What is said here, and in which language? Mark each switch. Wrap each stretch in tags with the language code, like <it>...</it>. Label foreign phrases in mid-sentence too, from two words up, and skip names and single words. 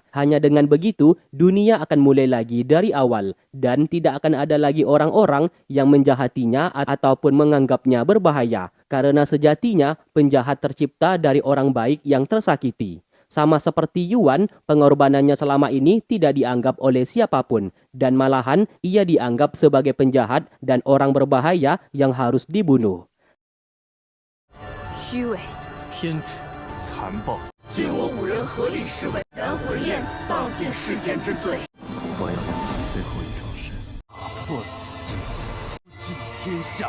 <id>Hanya dengan begitu, dunia akan mulai lagi dari awal dan tidak akan ada lagi orang-orang yang menjahatinya ataupun menganggapnya berbahaya. Karena sejatinya, penjahat tercipta dari orang baik yang tersakiti. Sama seperti Yuan, pengorbanannya selama ini tidak dianggap oleh siapapun dan malahan ia dianggap sebagai penjahat dan orang berbahaya yang harus dibunuh.</id> <zh>虚伪、偏执、残暴，尽我五人合力是为燃魂焰，荡尽世间之罪。我要用尽最后一招神，打破此境，不尽天下。</zh>